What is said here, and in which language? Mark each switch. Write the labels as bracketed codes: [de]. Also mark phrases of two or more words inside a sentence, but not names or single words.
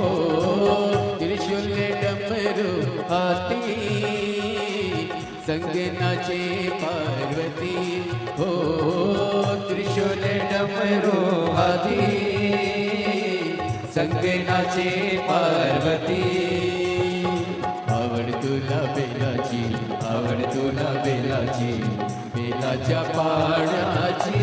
[hi] त्रिशूल डमरू हाथी संग नाचे पार्वती हो। त्रिशूल डमरू हाथी संग नाचे पार्वती। [mr] आवड तुला बेलाची, आवड तुला बेलाची, बेलाच्या पाण्याची।